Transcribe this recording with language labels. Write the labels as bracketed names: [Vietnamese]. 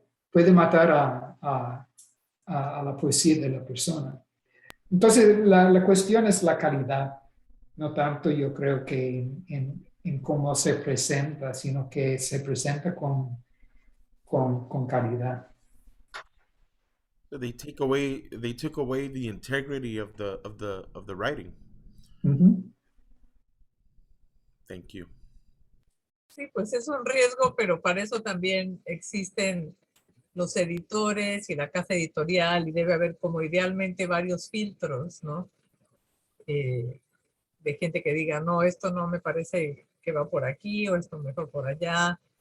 [Spanish] Puede matar a la poesía de la persona. Entonces, la cuestión es la calidad, no tanto yo creo que en cómo se presenta, sino que se presenta con calidad. [English] They took away the integrity of the writing. Ujú. Thank you. [Spanish] Sí, pues es un riesgo, pero para eso también existen los editores y la casa editorial, y debe haber como idealmente varios filtros, ¿no? De gente que diga, no, esto no me parece que va por aquí, o esto mejor por allá.